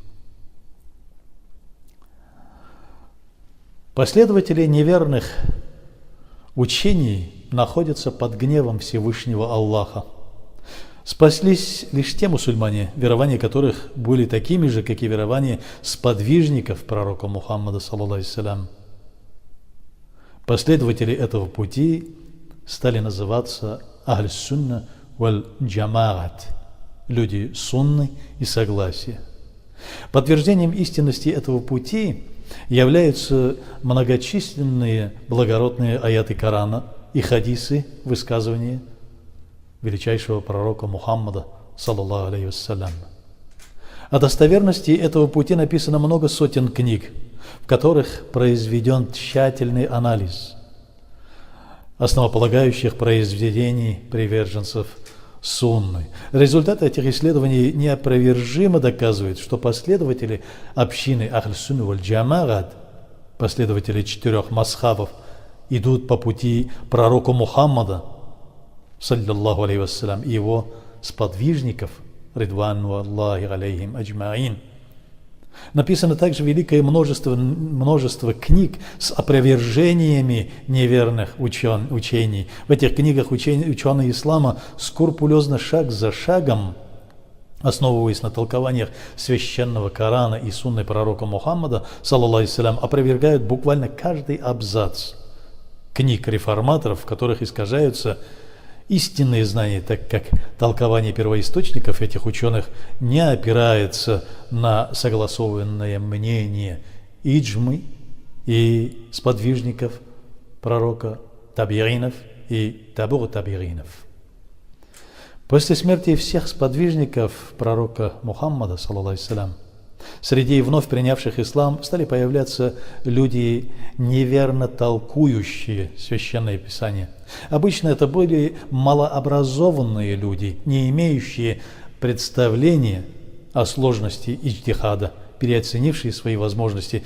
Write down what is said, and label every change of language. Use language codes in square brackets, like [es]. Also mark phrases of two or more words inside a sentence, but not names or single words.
[ru] Последователи неверных учений находятся под гневом Всевышнего Аллаха. Спаслись лишь те мусульмане, верования которых были такими же, как и верования сподвижников пророка Мухаммада, [ar] صلى الله عليه وسلم. [ru] Последователи этого пути стали называться [ar] أهل السنة والجماعة, [ru] люди сунны и согласия. Подтверждением истинности этого пути являются многочисленные благородные аяты Корана и хадисы, высказывания величайшего пророка Мухаммада, [ar] صلى الله عليه وسلم. [ru] О достоверности этого пути написано много сотен книг, в которых произведен тщательный анализ основополагающих произведений приверженцев сунны. Результаты этих исследований неопровержимо доказывают, что последователи общины [ar] أهل السنة والجماعة, [ru] последователи 4 мазхабов, идут по пути пророка Мухаммада, [ar] صلى الله عليه وسلم, [ru] и его сподвижников, [ar] رضوان الله عليهم أجمعين. [ru] Написано также великое множество книг с опровержениями неверных учений. В этих книгах ученые ислама скрупулезно, шаг за шагом, основываясь на толкованиях священного Корана и сунны пророка Мухаммада, [ar] صلى الله عليه وسلم, [ru] опровергают буквально каждый абзац книг реформаторов, в которых искажаются истинные знания, так как толкование первоисточников этих ученых не опирается на согласованное мнение иджмы и сподвижников пророка, табиинов и табур табиинов. После смерти всех сподвижников пророка Мухаммада, [ar] صلى الله عليه وسلم, [ru] среди вновь принявших ислам стали появляться люди, неверно толкующие Священное Писание. Обычно это были малообразованные люди, не имеющие представления о сложности иджтихада, переоценившие свои возможности.